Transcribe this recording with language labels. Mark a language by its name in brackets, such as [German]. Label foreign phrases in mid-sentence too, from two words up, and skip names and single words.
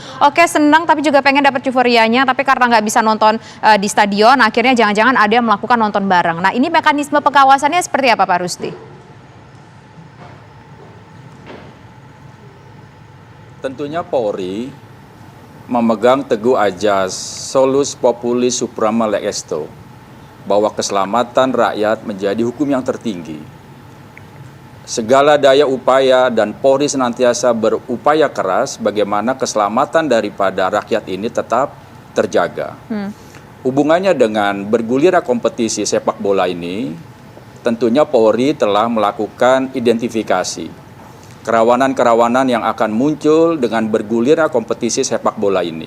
[Indonesian] Oke, senang tapi juga pengen dapat euforianya, tapi karena nggak bisa nonton di stadion, akhirnya jangan-jangan ada yang melakukan nonton bareng. Nah, ini mekanisme pengawasannya seperti apa Pak Rusdi? Tentunya Polri memegang teguh ajas [Latin] solus populi suprema lex esto, [Indonesian] bahwa keselamatan rakyat menjadi hukum yang tertinggi. Segala daya upaya dan Polri senantiasa berupaya keras bagaimana keselamatan daripada rakyat ini tetap terjaga. Hubungannya dengan bergulirnya kompetisi sepak bola ini, tentunya Polri telah melakukan identifikasi kerawanan-kerawanan yang akan muncul dengan bergulirnya kompetisi sepak bola ini.